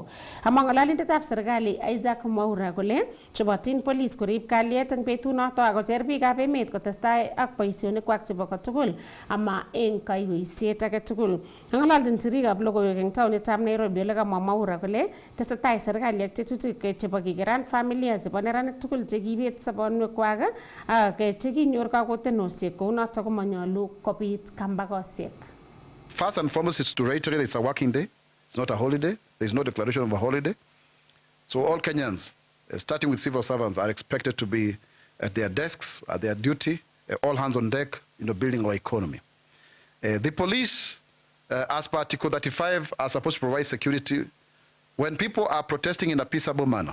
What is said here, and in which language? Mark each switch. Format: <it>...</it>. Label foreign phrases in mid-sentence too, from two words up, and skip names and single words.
<kln>Amwa ng'ololindetab serikali Isaac Mwaura kole chobotin police korib kalyet eng betunoto akocher biikab emet kotestai ak boisionikwak chebo kotugul ama eng kaiweisiet age tugul. Ng'ololjin sirikab logoiwek eng taonitab Nairobi ole kamwa Mwaura kole tesetai serikali ak tetutik chebo kikeran familia chebo neranik tugul chekiibet sobonwekwak ak chekinyor kakotenosiek kounoto komanyolu kobit kambakosiek.</kln> <en>First and foremost is to reiterate it's a working day. It's not a holiday. There's no declaration of a holiday. So all Kenyans, starting with civil servants, are expected to be at their desks, at their duty, all hands on deck, building our economy. The police, as per Article 35, are supposed to provide security when people are protesting in a peaceable manner.</en>